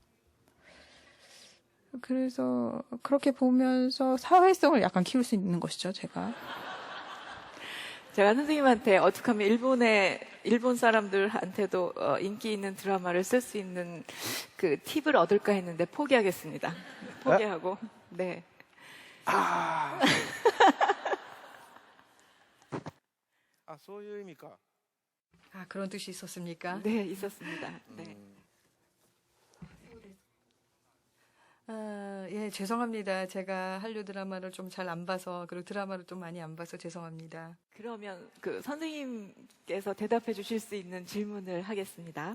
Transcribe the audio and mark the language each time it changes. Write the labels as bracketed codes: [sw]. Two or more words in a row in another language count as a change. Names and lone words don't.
[ko] 그래서 그렇게 보면서 사회성을 약간 키울 수 있는 것이죠, 제가. 제가 선생님한테 어떻게 하면 일본 사람들한테도 인기 있는 드라마를 쓸 수 있는 그 팁을 얻을까 했는데 포기하겠습니다. 포기하고. 네. 아, [ja] そういう意味か. [ko] 아, 그런 뜻이 있었습니까? 네, 있었습니다. 네. 예, 죄송합니다. 제가 한류 드라마를 좀 잘 안 봐서, 그리고 드라마를 좀 많이 안 봐서 죄송합니다. 그러면 그 선생님께서 대답해 주실 수 있는 질문을 하겠습니다.